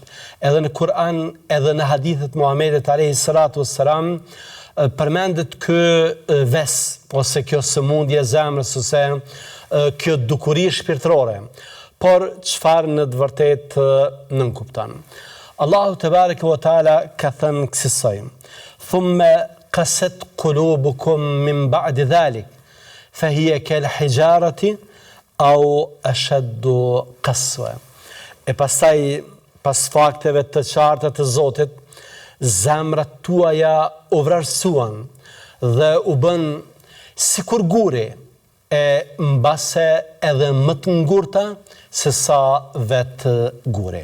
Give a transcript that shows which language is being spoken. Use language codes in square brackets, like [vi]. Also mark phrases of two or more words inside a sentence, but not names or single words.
[sq] Edhe në Kur'an, edhe në hadithet Muhammedit [ar] عليه السلام, [sq] përmendet ky ves, ose kjo sëmundje e zemrës, ose kjo dukuri shpirtërore. Por çfarë në të vërtetë nënkupton? Allahu [ar] تبارك وتعالى [sq] ka thënë kësaj: [ar] "ثم قست قلوبكم من بعد ذلك فهي كالحجارة أو أشد قسوة. [sq] E pastaj, pas fakteve të qarta të Zotit, zemrat tuaja u vrarsuan dhe u bën sikur guri, e mbase edhe më të ngurta se sa vetë guri.